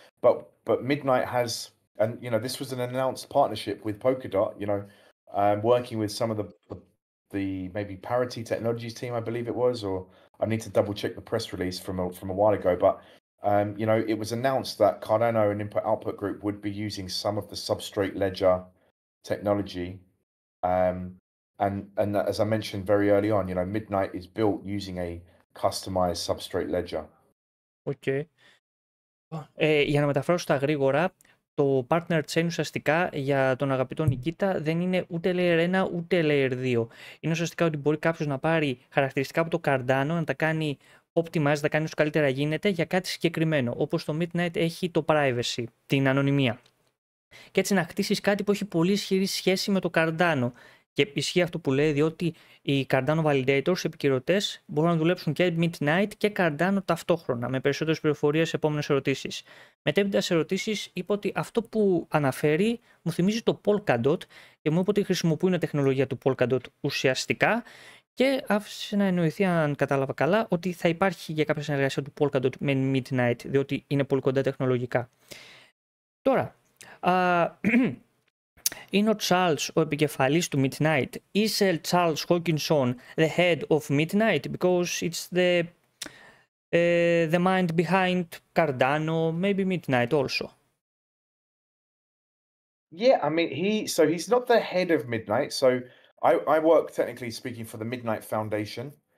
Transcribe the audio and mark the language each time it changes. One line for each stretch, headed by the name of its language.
English: But Midnight has, and this was an announced partnership with Polkadot, working with some of the maybe Parity Technologies team, I believe it was, or I need to double check the press release from a while ago. But it was announced that Cardano and Input Output Group would be using some of the substrate ledger technology. And as I mentioned very early on, Midnight is built using a customized substrate ledger.
Greek: Okay. Για να μεταφράσω στα γρήγορα, το partner chain ουσιαστικά για τον αγαπητό Νικήτα δεν είναι ούτε layer 1 ούτε layer 2. Είναι ουσιαστικά ότι μπορεί κάποιος να πάρει χαρακτηριστικά από το Cardano, να τα κάνει optimize, να τα κάνει όσο καλύτερα γίνεται για κάτι συγκεκριμένο. Όπως το Midnight έχει το privacy, την ανωνυμία. Και έτσι να χτίσεις κάτι που έχει πολύ ισχυρή σχέση με το Cardano. Και ισχύει αυτό που λέει, διότι οι Cardano Validators, οι επικυρωτές, μπορούν να δουλέψουν και Midnight και Cardano ταυτόχρονα. Με περισσότερες πληροφορίες σε επόμενες ερωτήσεις. Μετέπειτα σε ερωτήσεις, είπα ότι αυτό που αναφέρει μου θυμίζει το Polkadot και μου είπε ότι χρησιμοποιούν τεχνολογία του Polkadot ουσιαστικά. Και άφησε να εννοηθεί, αν κατάλαβα καλά, ότι θα υπάρχει για κάποια συνεργασία του Polkadot με Midnight, διότι είναι πολύ κοντά τεχνολογικά. Τώρα, είναι ο Charles ο επικεφαλής του Midnight.
English: Is Charles Hoskinson the head of Midnight? Because it's the mind behind Cardano, maybe Midnight also. Yeah, I mean, he's not the head of Midnight. So I work, technically speaking, for the Midnight Foundation.